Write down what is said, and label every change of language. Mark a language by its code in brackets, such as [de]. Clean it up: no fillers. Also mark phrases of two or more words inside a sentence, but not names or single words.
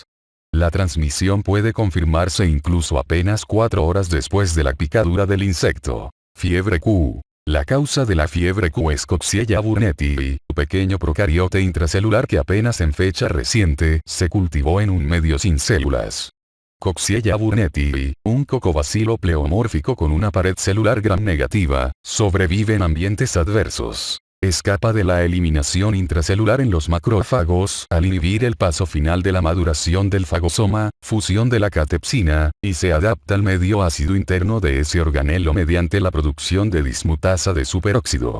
[es] La transmisión puede confirmarse incluso apenas 4 horas después de la picadura del insecto. Fiebre Q. La causa de la fiebre Q es Coxiella burnetii, un pequeño procariote intracelular que apenas en fecha reciente se cultivó en un medio sin células. Coxiella burnetii, un cocobacilo pleomórfico con una pared celular gram negativa, sobrevive en ambientes adversos. Escapa de la eliminación intracelular en los macrófagos al inhibir el paso final de la maduración del fagosoma, fusión de la catepsina, y se adapta al medio ácido interno de ese organelo mediante la producción de dismutasa de superóxido.